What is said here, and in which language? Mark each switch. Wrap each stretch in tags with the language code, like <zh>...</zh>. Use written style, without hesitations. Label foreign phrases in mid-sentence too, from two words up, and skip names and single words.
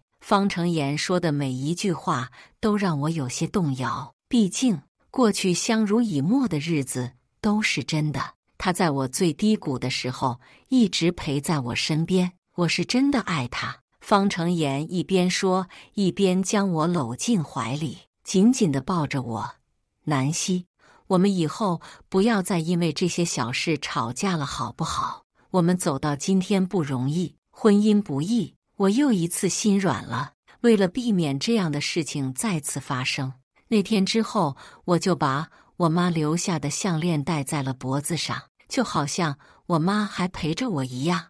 <zh>方成妍說的每一句話都讓我有些動搖，畢竟過去相濡以沫的日子都是真的。他在我最低谷的時候一直陪在我身邊，我是真的愛他。方成妍一邊說，一邊将我摟進懷裡，緊緊地抱着我。南希，我們以後不要再因為這些小事吵架了，好不好？我們走到今天不容易，婚姻不易，我又一次心軟了。為了避免這樣的事情再次發生，那天之後，我就把我媽留下的項鏈戴在了脖子上，就好像我媽還陪着我一樣。</zh>